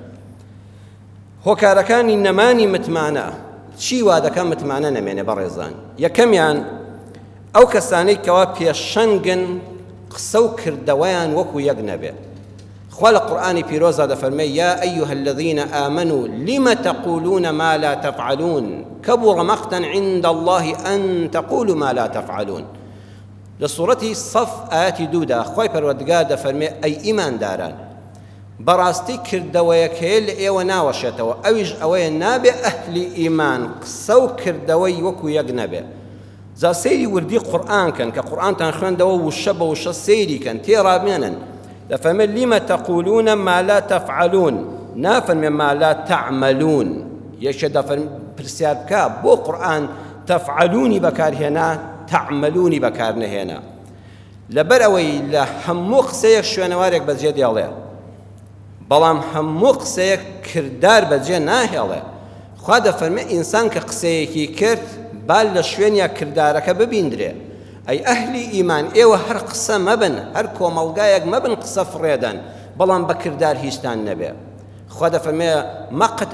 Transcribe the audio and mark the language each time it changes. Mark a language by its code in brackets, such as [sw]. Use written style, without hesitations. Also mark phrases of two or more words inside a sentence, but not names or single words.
[ckb] هۆکارەکانی نەمانی متمانە چی وا دەکەن متمانە نەمێنێ بەڕێزان یەکەمیان ئەو کەسانەی کەوا پێشەنگن قسە و کردەوەیان وەکو یەک نەبێ خوا لە قورئانی پیرۆزا دەفەرمێ [ar] یا ئەیها الذین آمنوا لم تقولون ما لا تفعلون كبر مقتا عند الله أن تقولوا ما لا تفعلون [ckb] لسورة صف آيات دودا خوای پەروەردگار دەفەرمێ ئەی ئیمانداران بەڕاستی کردەوەیەکەیە لە ئێوە ناوەشێتەوە ئەویش ئەوەیە نابێ ئەهلی ئیمان قسە و کردەوەی وەکو یەک نەبێ جا سەیری وردی قورئان کەن کە قورئانتان خوێندەوە وشە بە وشە سەیری کەن تێڕابێنن دەفەرمێ [ar] لم تقولون ما لا تفعلون [ckb] نافەرمێ [ar] ما لا تعملون [ckb] یەکێ دەفەرمێ پرسیار بکە بۆ قورئان تفعلونی بەکارهێنا تعملونی بەکار نەهێنا لەبەر ئەوەی لە هەموو قسەیەک شوێنەوارێک بەجێ دێڵێ بەڵام هەموو قسەیەک کردار بەجێ ناهێڵێ خوا دەفەرمێ ئینسان کە قسەیەکی کرد با لە شوێنیا کردارەکە ببیندرێ ئەی ئەهلی ئیمان ئێوە هەر قسە مەبن هەر کۆمەڵگایەک مەبن قسە فڕێدەن بەڵام بە کردار هیچتان نەبێ خوا دەفەرمێ مەقت